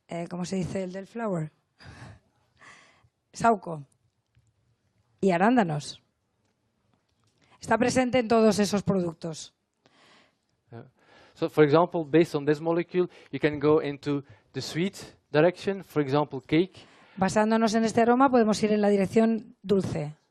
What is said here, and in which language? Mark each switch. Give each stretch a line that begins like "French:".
Spanish: ¿Cómo se dice el del flower? Sauco. Y arándanos. Está presente en todos esos productos.
English: So, for example, based on this molecule, you can go into the sweet direction, for example, cake.
Spanish: Basándonos en este aroma, podemos ir en la dirección dulce.